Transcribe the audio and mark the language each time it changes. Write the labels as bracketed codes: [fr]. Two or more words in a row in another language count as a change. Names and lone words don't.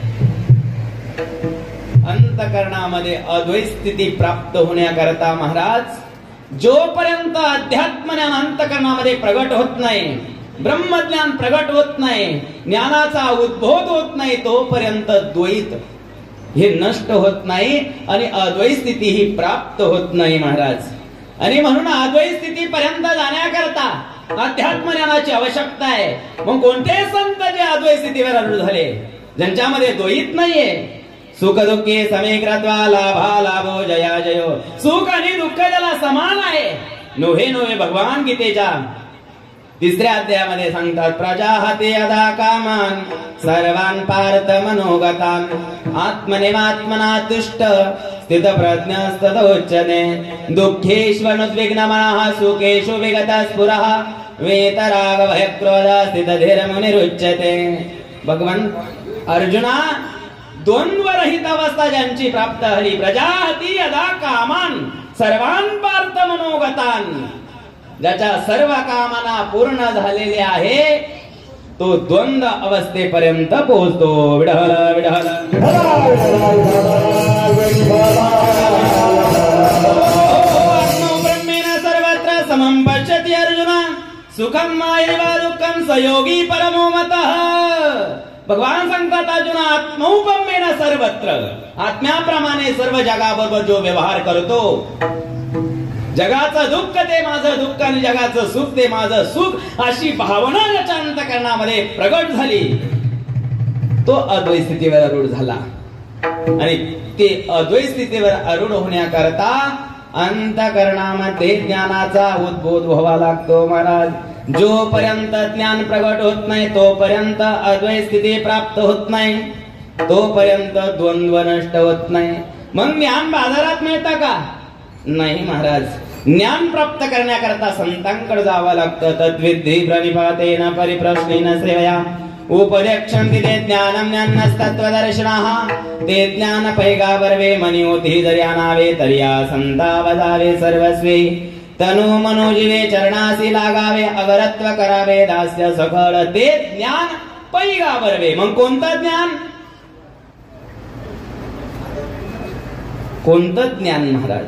[mr] अंतकरणामध्ये अद्वैत स्थिती प्राप्त होण्याकरता महाराज जोपर्यंत अध्यात्म ज्ञान अंतकरणामध्ये प्रगट होत नाही, ब्रह्मज्ञान प्रगट होत नाही, ज्ञानाचा उद्भव होत नाही, तोपर्यंत द्वैत हे नष्ट होत नाही आणि अद्वैत स्थिती ही प्राप्त होत नाही महाराज. आणि म्हणून अद्वैत स्थिती पर्यंत जाण्याकरता अध्यात्म ज्ञानाची आवश्यकता आहे. मग कोणते संत जे अद्वैत स्थितीवर आरूढ झाले, ज्यांच्यामध्ये द्वैत नाहीये, सुख [sa] दुःखे समेक्रत्वा लाभा लाभो जया जयो, [mr] सुख आणि दुःख ज्याला समान आहे, नोहे नोहे भगवान गीतेच्या 3ऱ्या अध्यायामध्ये सांगतात, [sa] प्रजाहते यदा कामान सर्वान पार्थ मनोगतान आत्मनेवात्मना तुष्ट स्थित प्रज्ञस्तदोच्यते दुःखेष्वनुद्विग्नमनः सुखेषु विगतः स्फुरः वेतराग भयक्रोध स्थितधीरमुनिरुच्यते. [mr] भगवान अर्जुना, द्वंद्वरहित अवस्था ज्यांची प्राप्त झाली, [sa] प्रजाहती यदा कामान सर्वान पार्थ मनोगतान, [mr] ज्याच्या सर्व कामना पूर्ण झालेले आहे, तो द्वंद्व अवस्थेपर्यंत पोहोचतो. [sa] विढाला विढाला ब्रह्मेण सर्वत्र समं पश्यति अर्जुना सुखं मायैव दुःखं स योगी परमो मतः. [mr] भगवान सांगतात, अर्जुना, [sa] आत्मौपम्येन सर्वत्र, [mr] आत्म्याप्रमाणे सर्व जगाबरोबर जो व्यवहार करतो, जगाचं दुःख ते माझं दुःख आणि जगाचं सुख ते माझं सुख, अशी भावना ज्याच्या अंतकरणामध्ये प्रगट झाली, तो अद्वैत स्थितीवर आरूढ झाला. आणि ते अद्वैत स्थितीवर आरूढ होण्याकरता अंतकरणामध्ये ज्ञानाचा उद्भव व्हावा लागतो महाराज. जोपर्यंत ज्ञान प्रगट होत नाही, तोपर्यंत अद्वैत स्थिती प्राप्त होत नाही, तोपर्यंत द्वंद्व नष्ट होत नाही. मग ज्ञान बाजारात मिळतं का? नाही महाराज. ज्ञान प्राप्त करण्याकरता संतांकडे जावं लागतं. [sa] तद्विद्धी प्रणिपातेन परिप्रश्नेन सेवया उपदेक्षन्ति ते ज्ञानं ज्ञानस्तत्त्वदर्शिनः [mr] ते ज्ञान पैगाबर्वे मनी होती जर्या नावे तर्या संता वदावे सर्वस्वी तनु मनोजीवे चरणासी लागावे अवरत्व करावे दास्य सखळ ते ज्ञान पैगाबर्वे. मग कोणतं ज्ञान? कोणतं ज्ञान महाराज?